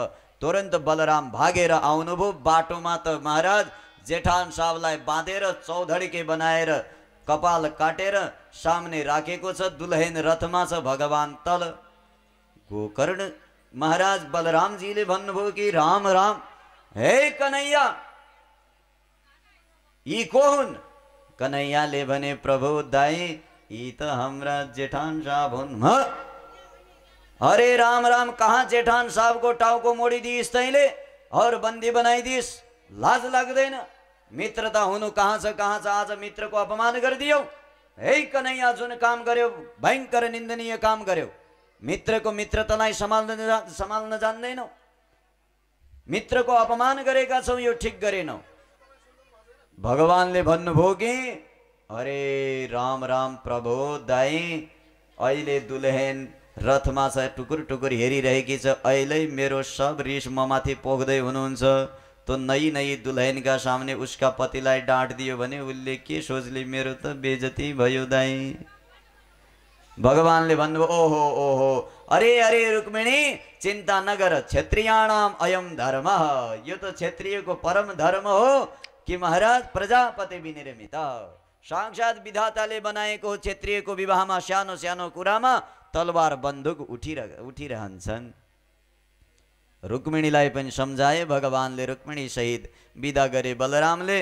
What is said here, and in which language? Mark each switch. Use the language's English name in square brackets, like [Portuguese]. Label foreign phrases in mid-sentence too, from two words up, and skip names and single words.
[Nepali] तुरन्त बलराम भागेर आउनुभयो। बाटोमा त महाराज जेठान साहबलाई बाँधेर चौधडीके बनाएर कपाल काटेर सामने राखेको छ। दुल्हन रथमा छ, भगवान तल। गोकर्ण महाराज बलरामजीले भन्नुभयो कि राम राम, हे कन्हैया यी को हुन्? कन्हैयाले भने प्रभु दाई यी त हाम्रा जेठान साहब हुन्। अरे राम राम, कहाँ जेठान साहब को टाउको मोडिदिइस् तैँले और बन्दी बनाइदिइस्? लाज लाग्दैन? मित्रता हुनु कहाँ छ? आज मित्रको अपमान गरिदियौ। हे कन्हैया, जुन काम गर्यो भयंकर निन्दनीय काम गर्यो। मित्रको मित्रतालाई सम्हाल्न जान्दैनौ। मित्रको अपमान गरेका छौ, यो ठिक गरेनौ। भगवानले भन्नुभयो कि अरे राम राम प्रभु दाई, अहिले दुल्हन रथमा छ, टुकुर टुकुर हेरिरहेकी छ। अहिले मेरो सब रिस ममाथि पोख्दै हुनुहुन्छ। [Hindi] तो नई नई दुल्हन का सामने उसका [Nepali] पतिलाई डाँट दियो भने उसले के सोचले? मेरो त बेइज्जती भयो दाई। भगवानले भन्नुभयो ओहो ओहो, अरे अरे रुक्मिणी चिन्ता नगर, [Sanskrit] क्षत्रियाणाम अयम धर्म। [Nepali] यो त क्षत्रियको परम धर्म हो कि महाराज प्रजापति विनिर्मित, साक्षात विधाताले बनाएको क्षत्रियको विवाहमा सानो सानो कुरामा तलवार बन्दुक उठिरहन्छन्। रुक्मिणीलाई पनि सम्झाए भगवानले। रुक्मिणी सहित विदा गरे बलरामले।